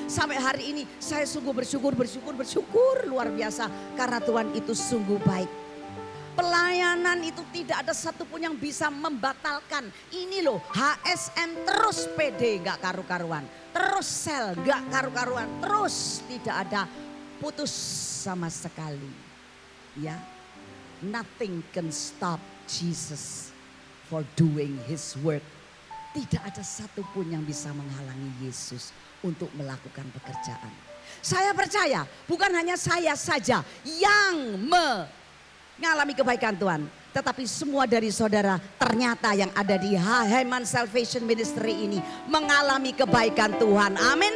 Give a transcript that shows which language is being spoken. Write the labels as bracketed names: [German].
[Indonesian] Sampai hari ini saya sungguh bersyukur luar biasa. Karena Tuhan itu sungguh baik. pelayanan itu tidak ada satupun yang bisa membatalkan. Ini loh, HSM terus pede gak karu-karuan. Terus sel gak karu-karuan. Terus tidak ada putus sama sekali. [English] Ya, nothing can stop Jesus for doing his work. [Indonesian] Tidak ada satupun yang bisa menghalangi Yesus untuk melakukan pekerjaan. Saya percaya bukan hanya saya saja yang mengalami kebaikan Tuhan. Tetapi semua dari saudara ternyata yang ada di Heman Salvation Ministry ini mengalami kebaikan Tuhan. Amin.